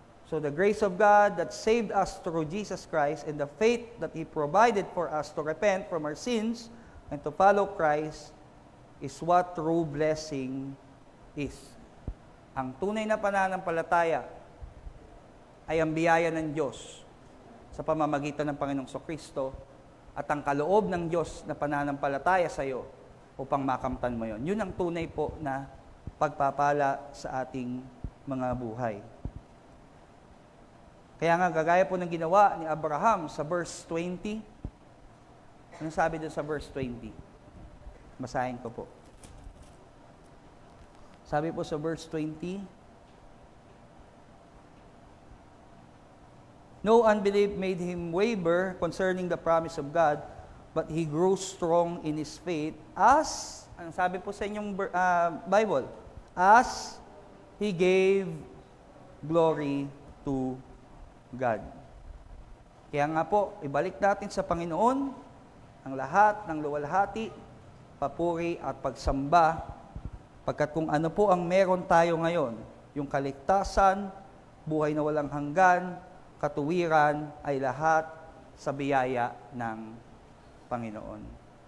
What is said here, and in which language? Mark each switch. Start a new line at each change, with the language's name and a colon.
English: So the grace of God that saved us through Jesus Christ and the faith that He provided for us to repent from our sins and to follow Christ is what true blessing is.
Filipino: Ang tunay na pananampalataya ay ang biyaya ng Diyos sa pamamagitan ng Panginoong Kristo at ang kaloob ng Diyos na pananampalataya sa iyo upang makamtan mo yon. Yun ang tunay po na pagpapala sa ating mga buhay. Kaya nga, gagaya po ng ginawa ni Abraham sa verse 20. Ano sabi doon sa verse 20? Basahin ko po. Sabi po sa verse 20,
English: no unbelief made him waver concerning the promise of God, but he grew strong in his faith as,
Filipino: ang sabi po sa inyong Bible,
English: as he gave glory to God.
Filipino: Kaya nga po, ibalik natin sa Panginoon ang lahat ng luwalhati, papuri at pagsamba, pagkat kung ano po ang meron tayo ngayon, yung kaligtasan, buhay na walang hanggan, katuwiran, ay lahat sa biyaya ng Panginoon.